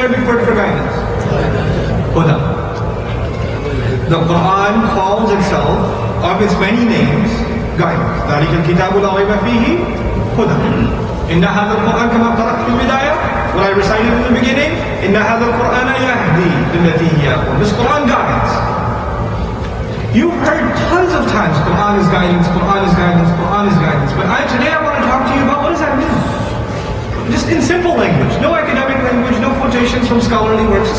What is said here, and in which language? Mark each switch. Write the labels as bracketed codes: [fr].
[en] word for guidance? Huda. The Quran calls itself, of its many names, guidance. [ar] ذَلِكَ الْكِتَابُ لَا رَيْبَ فِيهِ هُدًى. إِنَّ هَذَا الْقُرْآنَ كَمَا قَرَأْتُ فِي الْبِدَايَةِ, [en] what I recited in the beginning, [ar] إِنَّ هَذَا الْقُرْآنَ يَهْدِي لِلَّتِي هِيَ أَقْوَمُ. [en] This Quran guides. You've heard tons of times, Quran is guidance, Quran is guidance, Quran is guidance. But today I want to talk to you about what does that mean? Just in simple language. No academic language, no quotations from scholarly works.